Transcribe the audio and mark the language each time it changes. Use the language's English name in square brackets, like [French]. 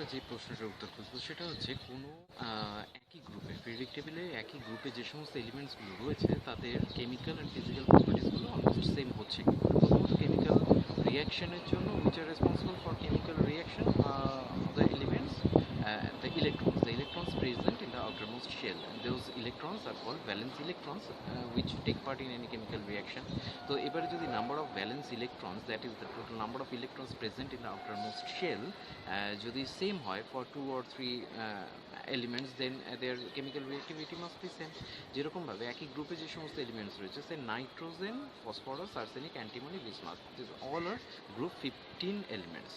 [Bangla] প্রশ্নটার উত্তর খুঁজবো, সেটা হচ্ছে কোনো একই গ্রুপে, পিরিয়ডিক টেবিলে একই গ্রুপে যে সমস্ত এলিমেন্টসগুলো রয়েছে তাদের chemical and physical প্রপার্টিসগুলো almost same হচ্ছে কি করে। প্রথমত কেমিক্যাল রিয়াকশনের জন্য [English] which are responsible for chemical reaction the elements the electrons present in the outermost shell, and those electrons are called valence electrons which take part in any chemical reaction. [Bangla] তো এবারে যদি [English] number of valence electrons, that is the total number of electrons present in the outermost shell, [Bangla] যদি same হয় [English] For 2 or 3 elements, then their chemical reactivity must be same. [Bangla] যেরকমভাবে একই গ্রুপে যে সমস্ত এলিমেন্টস রয়েছে, সে nitrogen, phosphorus, arsenic, antimony, bismuth, [English] This all are group 15 elements.